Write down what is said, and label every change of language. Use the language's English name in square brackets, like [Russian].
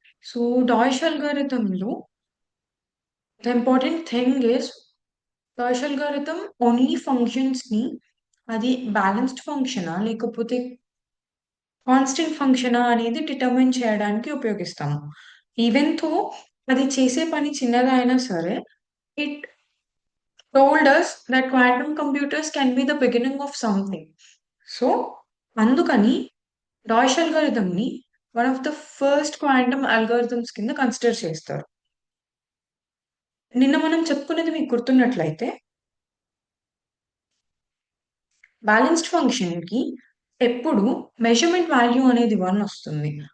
[Telugu] So dash అల్గారిథంలో [English] the important thing is [Telugu] dash algorithm only functions ని అది balanced ఫంక్షనా లేకపోతే constant ఫంక్షనా అనేది డిటర్మిన్ చేయడానికి ఉపయోగిస్తాము. [English] even though [Telugu] అది చేసే పని చిన్నగా అయినా సరే [English] It told us that quantum computers can be the beginning of something. [Telugu] So అందుకని డాష్ అల్గారిథం ని [English] one of the first quantum algorithms [Telugu] కింద కన్సిడర్ చేస్తారు. నిన్న మనం చెప్పుకున్నది మీకు గుర్తున్నట్లయితే బ్యాలెన్స్డ్ ఫంక్షన్ కి ఎప్పుడు మెజర్మెంట్ వాల్యూ అనేది 1 వస్తుంది.